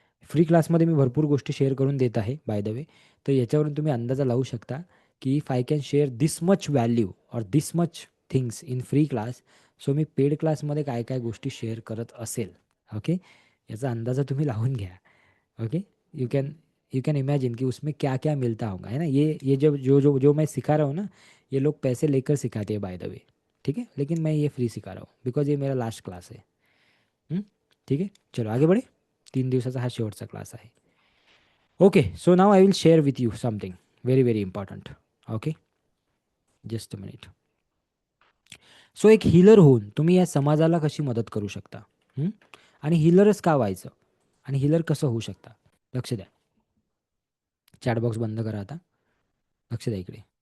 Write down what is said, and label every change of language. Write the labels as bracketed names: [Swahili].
[Marathi] Free क्लासमध्ये मी भरपूर गोष्टी शेअर करून देत आहे बाय द वे. तर याच्यावरून तुम्ही अंदाजा लावू शकता की [English] if I can share this much value और this much things in free class, [Marathi] so मी paid क्लासमध्ये काय काय गोष्टी शेअर करत असेल. ओके, याचा अंदाजा तुम्ही लावून घ्या. [Hindi] ओके, [English] you can imagine [Hindi] कि उसमें क्या क्या मिलता होगा, है ना. ये जो जो जो जो मैं सिखा रहा हूँ ना, ये लोग पैसे लेकर सिखाते हैं [English] By the way. [Hindi] ठीक है, लेकिन मैं ये फ्री सिखा रहा हूँ बिकॉज ये मेरा लास्ट क्लास है. ठीक है, चलो आगे बढ़े. [Marathi] 3 दिवसाचा हा शेवटचा क्लास आहे. [English] Okay, so now I will share with you something very very important. [Marathi] Okay, [English] Just a minute. [Marathi] So एक हीलर होऊन तुम्ही या समाजाला कशी मदत करू शकता? आणि हीलरच का व्हायचं? आणि हीलर कसं होऊ शकता? लक्ष द्या. चॅटबॉक्स बंद करा आता. लक्ष द्या इकडे.